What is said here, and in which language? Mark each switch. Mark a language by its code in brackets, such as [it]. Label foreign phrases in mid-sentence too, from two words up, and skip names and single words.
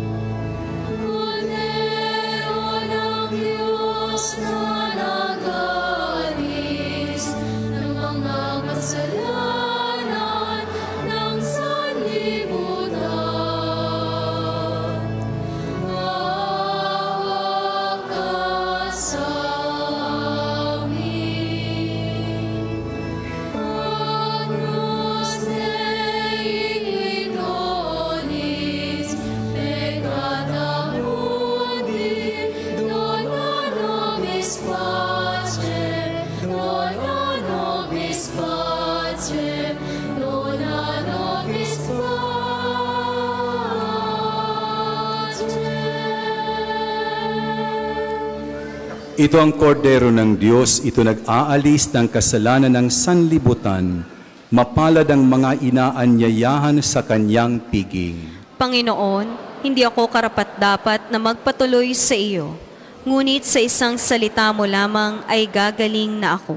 [tl] Cordero ng Diyos na nag-aalis ng mga kasalanan ng sanlibutan, maawa ka sa amin. [la] Agnus Dei Donis, peccata mundi, dona nobis pacem, dona nobis pacem, dona nobis pacem. [tl] Ito ang kordero ng Diyos, ito nag-aalis ng kasalanan ng sanlibutan. Mapalad ang mga inaanyayahan sa kanyang piging. Panginoon, hindi ako karapat-dapat na magpatuloy sa iyo, ngunit sa isang salita mo lamang ay gagaling na ako.